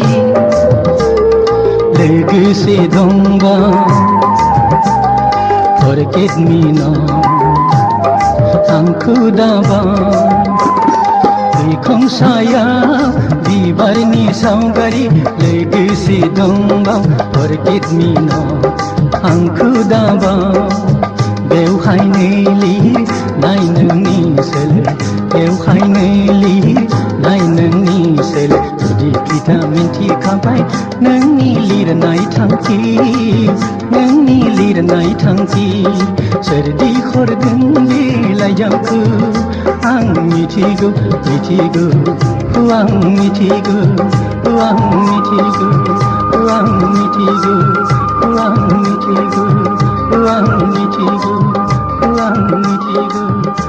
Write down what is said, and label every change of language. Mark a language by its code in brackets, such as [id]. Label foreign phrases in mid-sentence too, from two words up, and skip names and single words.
[brx] लोगोसे दंबा [en] forget me now [brx] आंखौ दाबा बिखंसायाव बिबारनि सावगारि लोगोसे दंबा [en] forget me now [brx] आंखौ दाबा बेवहायनो लिरनाय नोंनि सोलो बेवहायनो लिरनाय नोंनि सोलो गुदि गिथा मिन्थिखाबाय नोंनि लिरनाय थांखि नोंनि लिरनाय थांखि सोरदि हरदों बेलाइजामखौ आं मिथिगौ मिथिगौ आं मिथिगौ आं मिथिगौ आं मिथिगौ आं मिथिगौ आं मिथिगौ आं मिथिगौ